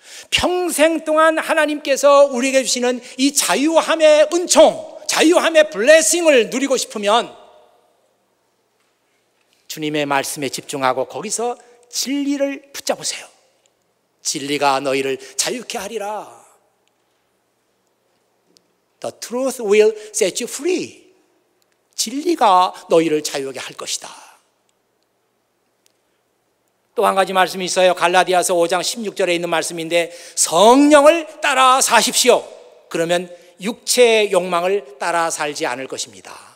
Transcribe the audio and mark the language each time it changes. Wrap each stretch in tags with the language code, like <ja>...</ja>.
<ko>평생 동안 하나님께서 우리에게 주시는 이 자유함의 은총, 자유함의 블레싱을 누리고 싶으면 주님의 말씀에 집중하고 거기서 진리를 붙잡으세요. 진리가 너희를 자유케 하리라.</ko> <en>The truth will set you free.</en> <ko>진리가 너희를 자유하게 할 것이다. 또 한 가지 말씀이 있어요. 갈라디아서 5장 16절에 있는 말씀인데, 성령을 따라 사십시오. 그러면 육체의 욕망을 따라 살지 않을 것입니다.</ko>